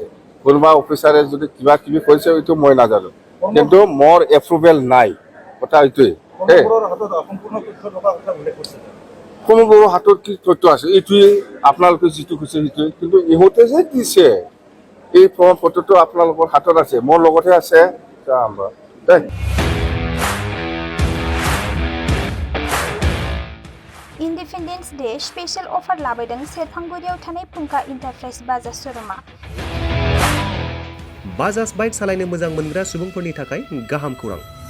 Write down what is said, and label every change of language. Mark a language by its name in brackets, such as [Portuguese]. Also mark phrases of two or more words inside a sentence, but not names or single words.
[Assamese] কোনোবা অফিচাৰে যদি কিবা কিবি কৰিছে এইটো মই নাজানো, কিন্তু মোৰ এপ্ৰুভেল নাই। কথা এইটোৱে। কোনোবোৰৰ হাতত কি তথ্য আছে এইটোৱে, আপোনালোকে যিটো কৈছে সেইটোৱে, কিন্তু ইহঁতে যে দিছে এই প্ৰমাণপত্ৰটো আপোনালোকৰ হাতত আছে, মোৰ লগতহে আছে। [English] Independence Day special offer [Bodo] लाबोदों सेरफांगुरियाव थानाय फुंखा इन्टारप्राइज बाजाज श'रुमा। बाजाज बाइक सालायनो मोजां मोनग्रा सुबुंफोरनि थाखाय गाहाम खौरां।